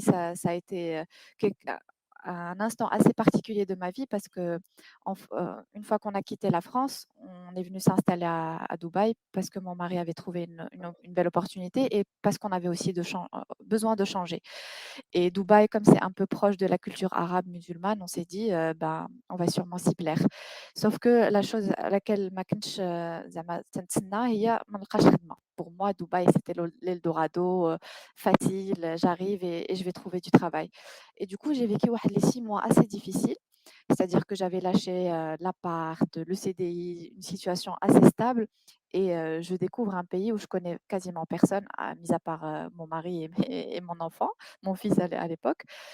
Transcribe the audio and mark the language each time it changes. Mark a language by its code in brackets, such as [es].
[fr] Ça a été un instant assez particulier de ma vie parce que une fois qu'on a quitté la France, on est venu s'installer à Dubaï parce que mon mari avait trouvé une belle opportunité et parce qu'on avait aussi besoin de changer. Et Dubaï, comme c'est un peu proche de la culture arabe musulmane, on s'est dit, ben, on va sûrement s'y plaire. Sauf que la chose à laquelle [ar] ما كنتش زعما تنتسنى هي ما نلقاش خدمة. [fr] Pour moi, Dubaï, c'était l'Eldorado, facile, j'arrive et je vais trouver du travail. Et du coup, j'ai vécu واحد les 6 mois assez difficiles. C'est-à-dire que j'avais lâché l'appart, le CDI, une situation assez stable et je découvre un pays où je connais quasiment personne, mis à part mon mari et mon enfant, mon fils à l'époque.